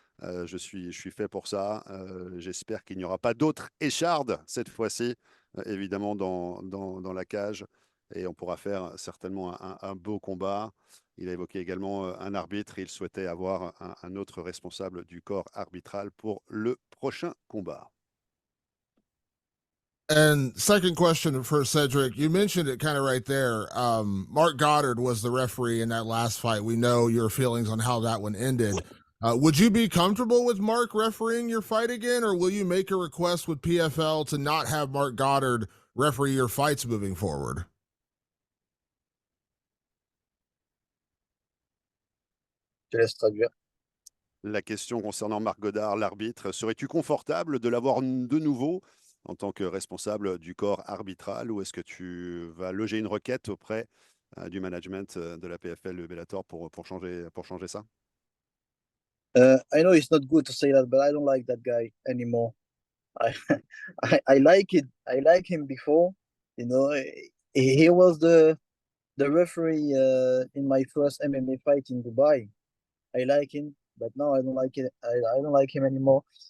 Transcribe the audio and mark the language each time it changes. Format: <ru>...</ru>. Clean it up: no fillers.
<fr>Je suis fait pour ça. J'espère qu'il n'y aura pas d'autres échardes cette fois-ci, évidemment, dans la cage. et on pourra faire certainement un beau combat. Il a évoqué également un arbitre et il souhaitait avoir un autre responsable du corps arbitral pour le prochain combat.</fr> <en>And second question for Cedric, you mentioned it kind of right there. Mark Goddard was the referee in that last fight. We know your feelings on how that one ended. Would you be comfortable with Mark refereeing your fight again, or will you make a request with PFL to not have Mark Goddard referee your fights moving forward?</en> <fr>Je laisse traduire. La question concernant Marc Goddard, l'arbitre, serais-tu confortable de l'avoir de nouveau en tant que responsable du corps arbitral ou est-ce que tu vas loger une requête auprès du management de la PFL de Bellator pour changer ça?</fr> <en>I know it's not good to say that, but I don't like that guy anymore. I I like it. I like him before. You know, he was the referee in my first MMA fight in Dubai. I like him, but now I don't like it. I don't like him anymore.</en>